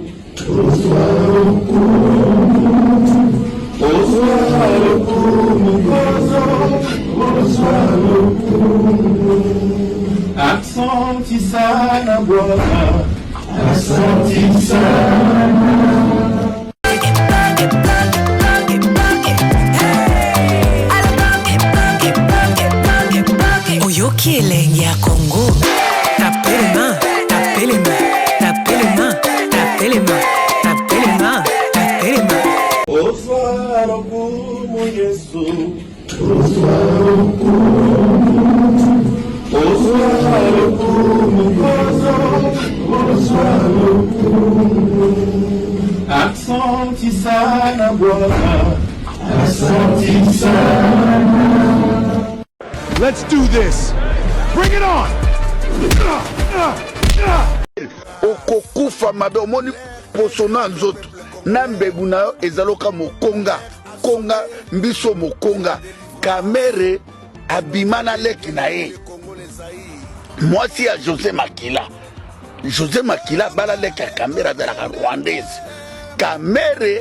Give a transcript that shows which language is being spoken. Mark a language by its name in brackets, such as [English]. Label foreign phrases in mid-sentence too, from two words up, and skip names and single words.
[Swahili] Asante sana Bwana, asante sana. [Lingala] Oyoki elenge ya Congo. [French] Tapez les mains, tapez les mains, tapez les mains, tapez les mains, tapez les mains, tapez les mains. [Lingala] Oswa lokumu Yesu. [Swahili] Asante sana Bwana, asante sana. [English] Let's do this. Bring it on. [Lingala] Okokufa mabe omoni posona nzoto na mbebu na yo ezaloka mokonga konga mbiso mokonga kamere abimana leki na ye mwasi ya José Makila bala leki ya kamere azalaka rwandaise kamere